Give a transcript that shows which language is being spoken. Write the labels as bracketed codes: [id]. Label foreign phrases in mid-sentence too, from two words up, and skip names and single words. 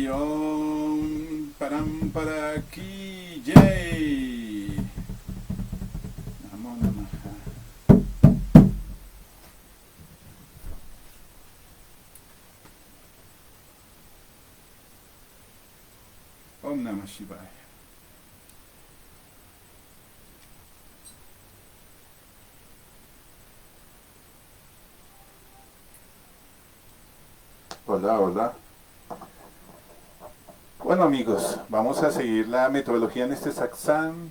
[sa] ॐ परम्परा [hi] की जय. [sa] नमो नमः ॐ नमः शिवाय. [es] Hola, hola. Bueno amigos, vamos a seguir la metodología en este satsang.